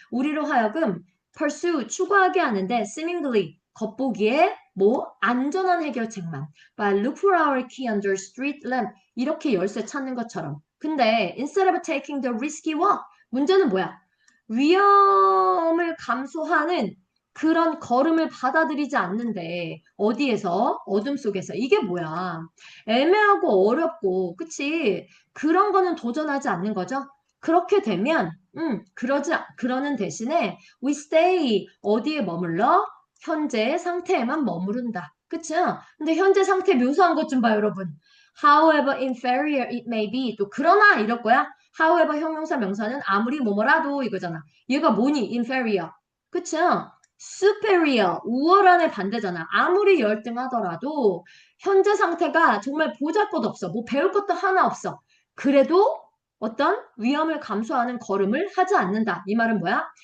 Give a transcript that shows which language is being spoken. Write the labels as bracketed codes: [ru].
[ko] 우리로 하여금 pursue. 추구하게 하는데 seemingly. 겉보기에 뭐 안전한 해결책만. [en] But look for our key under street lamp. [ko] 이렇게 열쇠 찾는 것처럼. [en] 근데 instead of taking the risky walk, [ko] 문제는 뭐야? 위험을 감수하는 그런 걸음을 받아들이지 않는데 어디에서? 어둠 속에서. 이게 뭐야? 애매하고 어렵고, 그치? 그런 거는 도전하지 않는 거죠? 그렇게 되면, 그러는 대신에 [en] we stay [ko] 어디에 머물러? 현재의 상태에만 머무른다. 그쵸? 근데 현재 상태 묘사한 것 좀 봐, 여러분. [en] However inferior it may be. [ko] 또 그러나 이럴 거야. However 형용사 명사는 아무리 뭐뭐라도 이거잖아. 얘가 뭐니? inferior. 그쵸? superior, 우월한의 반대잖아. 아무리 열등하더라도 현재 상태가 정말 보잘것없어. 뭐 배울 것도 하나 없어. 그래도 어떤 위험을 감수하는 걸음을 하지 않는다. 이 말은 뭐야?